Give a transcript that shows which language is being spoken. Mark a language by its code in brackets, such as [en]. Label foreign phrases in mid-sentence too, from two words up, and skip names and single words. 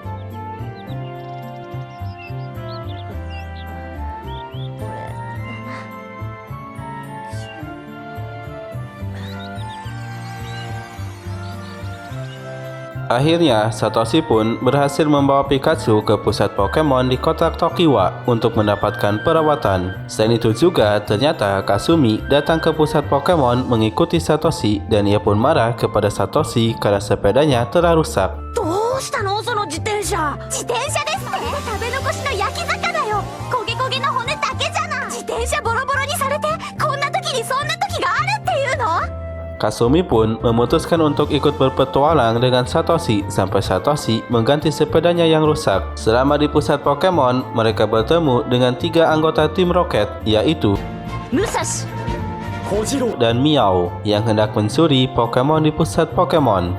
[id] Akhirnya, Satoshi pun berhasil membawa Pikachu ke pusat Pokemon di kota Tokiwa untuk mendapatkan perawatan. Selain itu juga, ternyata Kasumi datang ke pusat Pokemon mengikuti Satoshi dan ia pun marah kepada Satoshi karena sepedanya telah rusak. [ja] どうしたのその自転車。自転車ですって。食べ残しの焼き魚よ。焦げ焦げの骨だけじゃない。自転車ボロボロにされて、こんな時にそんな時があるっていうの？ [id] Kasumi pun memutuskan untuk ikut berpetualang dengan Satoshi sampai Satoshi mengganti sepedanya yang rusak. Selama di pusat Pokemon, mereka bertemu dengan 3 anggota tim Rocket, yaitu Musashi, dan Miao yang hendak mencuri Pokemon di pusat Pokemon.